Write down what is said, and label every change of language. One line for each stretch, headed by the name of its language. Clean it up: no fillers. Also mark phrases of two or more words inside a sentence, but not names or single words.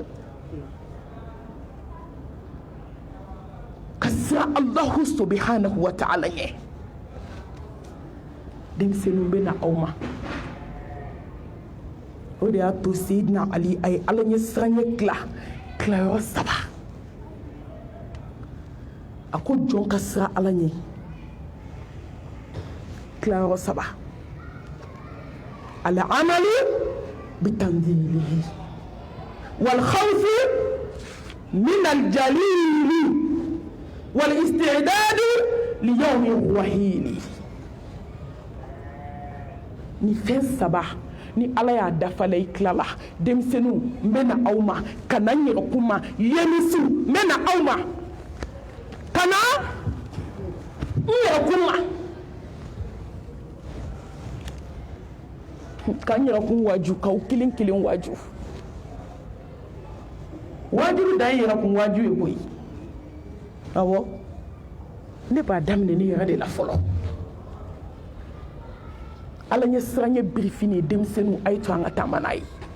Bambara: ka siran
Arabic: الله سبحانه وتعالى
Bambara: ɲɛ denmisɛnninw bɛ na aw ma o de y'a to Seydina Ali a ye ala ɲɛ siranɲɛ tilayɔrɔ 3 a ko jɔn ka siran ala ɲɛ tilayɔrɔ 3
Arabic: العمل بالتنزيل والخوف من الجليل والاستعداد ليوم الرحيل
Bambara: ni fɛn 3 ni ala y'a dafala i tilala denmisɛnninw n bɛ na aw ma ka na n yɛrɛ kun ma yemisiw n bɛ na aw ma ka na n yɛrɛ kun ma ka n yɛrɛ kun waju k'aw kelen kelen waju wajuru dan ye yɛrɛ kun waju ye koyi awɔ ne b'a daminɛ ne yɛrɛ de la fɔlɔ ala ɲɛ siranɲɛ birifini ye denmisɛnninw a ye to an ka taama n'a ye